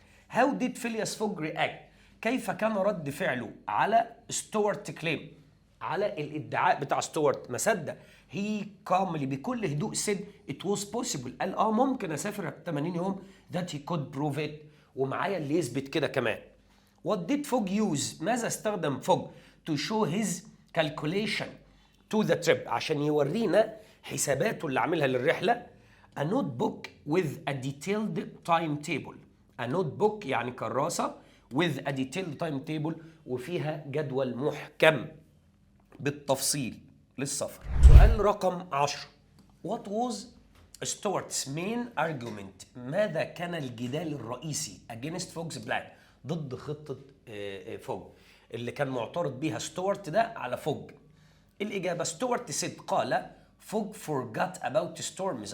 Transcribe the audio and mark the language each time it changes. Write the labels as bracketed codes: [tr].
[en] How did Phileas Fogg react? [ar] كيف كان رد فعله على ستيوارت كليم، على الادعاء بتاع ستيوارت؟ ما صدق. هي calmly بكل هدوء [en] said it was possible، [ar] قال ممكن اسافر 80 يوم، [en] that he could prove it، [ar] ومعايا اللي يثبت كده كمان. [en] what did Fogg use؟ [ar] ماذا استخدم فوج [en] to show his calculation to the trip؟ [ar] عشان يورينا حساباته اللي عاملها للرحلة. [en] a notebook with a detailed timetable، a notebook [ar] يعني كراسة [en] with a detailed timetable [ar] وفيها جدول محكم. بالتفصيل للسفر. سؤال رقم 10. [en] What was Stuart's main argument؟ [ar] ماذا كان الجدال الرئيسي [en] against Fogg's plan؟ [ar] ضد خطة فوج اللي كان معترض بيها ستوارت ده على فوج. الإجابة ستوارت سيد قال فوج [en] forgot about storms.